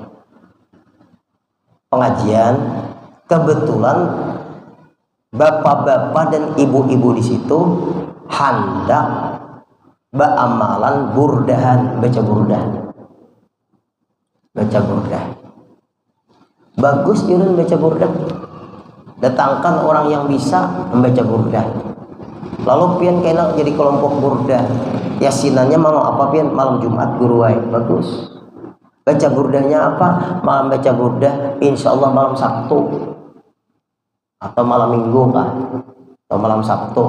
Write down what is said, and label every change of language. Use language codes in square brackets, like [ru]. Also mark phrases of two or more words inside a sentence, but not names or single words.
[id] Pengajian, kebetulan bapak-bapak dan ibu-ibu di situ hendak beramalan burdahan, baca burdah. Bagus Yunus baca burdah. Datangkan orang yang bisa membaca burdah. [bjn] Lalu pian kena jadi kelompok burdah. Yasinannya malam apa pian? Malam Jumat guruai. Bagus. Baca burdahnya apa? [id] Malam baca burdah [ar] إن شاء الله [id] malam Sabtu atau malam Minggu kah? Atau malam Sabtu.